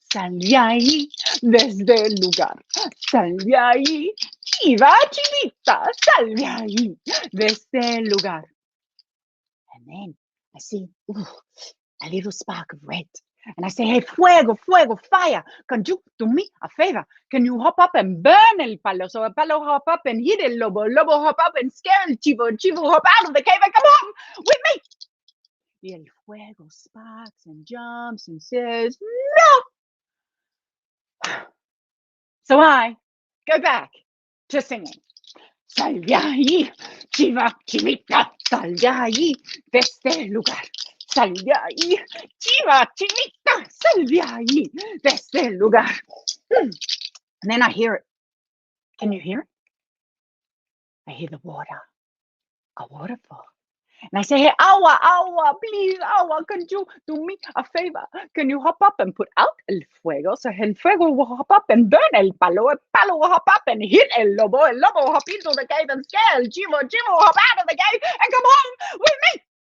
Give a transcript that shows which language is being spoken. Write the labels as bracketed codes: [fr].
[es] sal de ahí, desde el lugar. Sal de ahí, chiva, chivita, sal de ahí, desde el lugar. [en] And then I see a little spark of red. And I say, hey, fuego, fuego, fire. Can you do me a favor? Can you hop up and burn el palo? So el palo hop up and hit el lobo. Lobo hop up and scare el chivo. El chivo hop out of the cave and come home with me. Y el fuego sparks and jumps and says, no. So I go back to singing. [es] Sal de ahí, chiva, chivita, sal de ahí, de este lugar. Sal de ahí, chiva, chivita, sal de ahí, de este lugar. [en] And then I hear it. Can you hear it? I hear the water, a waterfall. And I say, hey, Awa, Awa, please, Awa, can you do me a favor? Can you hop up and put out el fuego? So el fuego will hop up and burn el palo will hop up and hit el lobo will hop into the cave and scare el chivo will hop out of the cave and come home with me.